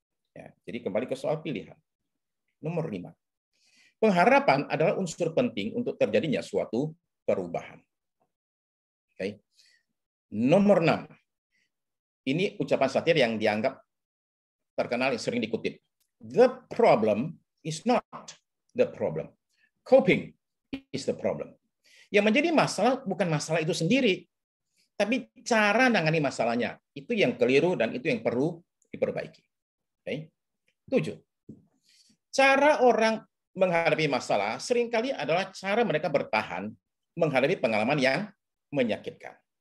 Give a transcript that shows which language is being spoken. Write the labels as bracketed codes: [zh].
[id] Ya, jadi kembali ke soal pilihan. Nomor 5, pengharapan adalah unsur penting untuk terjadinya suatu perubahan. Oke. Nomor 6, ini ucapan Satir yang dianggap terkenal yang sering dikutip. [en] The problem is not the problem. Coping is the problem. [id] Yang menjadi masalah bukan masalah itu sendiri, tapi cara menangani masalahnya. Itu yang keliru dan itu yang perlu diperbaiki. Okay. 7. Cara orang menghadapi masalah seringkali adalah cara mereka bertahan menghadapi pengalaman yang menyakitkan.